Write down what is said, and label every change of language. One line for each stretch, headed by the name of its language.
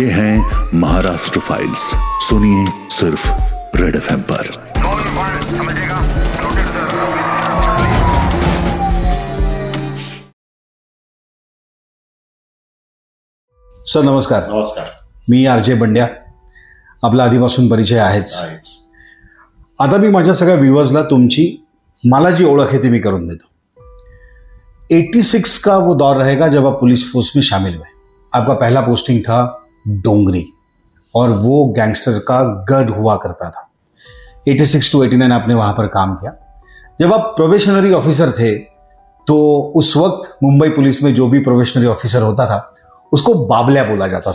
Hindi: ये हैं महाराष्ट्र फाइल्स, सुनिए सिर्फ रेड FM पर।
Marathi: सर नमस्कार. नमस्कार. मी RJ बंड्या. आपला आधीपासून परिचय आहेच. आता मी माझ्या सगळ्या व्ह्यूअर्सला मला जी ओळख है ती मी करून देतो.
Hindi: 86 का वो दौर रहेगा जब आप पुलिस फोर्स में शामिल हुए. आपका पहला पोस्टिंग था डोंगरी और वो गैंगस्टर का गढ़ हुआ करता था. 86 to 89 आपने वहां पर काम किया. जब आप प्रोबेशनरी ऑफिसर थे तो उस वक्त मुंबई पुलिस में जो भी प्रोबेशनरी ऑफिसर होता था उसको बाबल्या बोला जाता था.